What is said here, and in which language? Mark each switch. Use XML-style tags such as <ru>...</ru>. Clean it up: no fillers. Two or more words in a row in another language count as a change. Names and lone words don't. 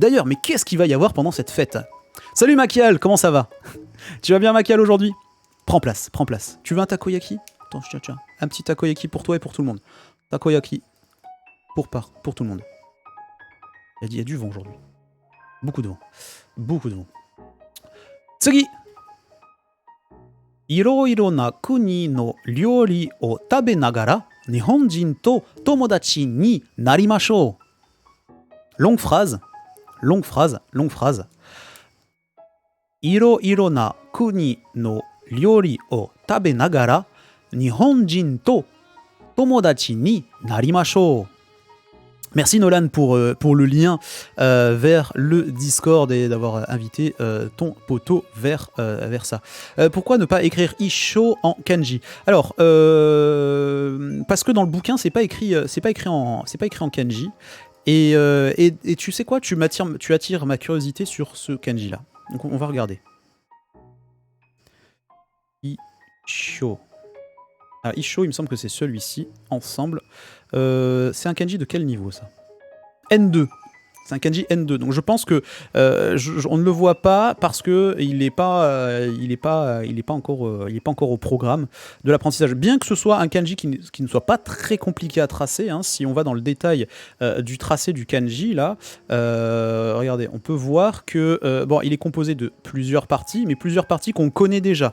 <fr>D'ailleurs, mais qu'est-ce qu'il va y avoir pendant cette fête? Salut Makial, comment ça va? Tu vas bien Makial aujourd'hui? Prends place. Tu veux un takoyaki? Attends, tiens. Un petit takoyaki pour toi et pour tout le monde. Takoyaki pour tout le monde. Il y a du vent aujourd'hui. Beaucoup de vent.</fr> <ja>Tsugi! いろいろな国の料理を食べながら日本人と友達になりましょう。</ja> <fr>Longue phrase.</fr> <ja>いろいろな国の料理を食べながら日本人と友達になりましょう。</ja> <fr>Merci Nolan pour le lien vers le Discord et d'avoir invité ton poteau vers ça. Pourquoi ne pas écrire Isho en kanji? Alors, parce que dans le bouquin, c'est pas écrit en kanji. Et tu sais quoi, tu attires ma curiosité sur ce kanji là. Donc on va regarder. Isho. Ah, Isho, il me semble que c'est celui-ci, ensemble. C'est un kanji de quel niveau, ça? N2. C'est un kanji N2. Donc je pense que on ne le voit pas parce que il est pas encore au programme de l'apprentissage. Bien que ce soit un kanji qui ne soit pas très compliqué à tracer, hein, si on va dans le détail du tracé du kanji là, regardez, on peut voir que bon, il est composé de plusieurs parties, mais plusieurs parties qu'on connaît déjà.</fr>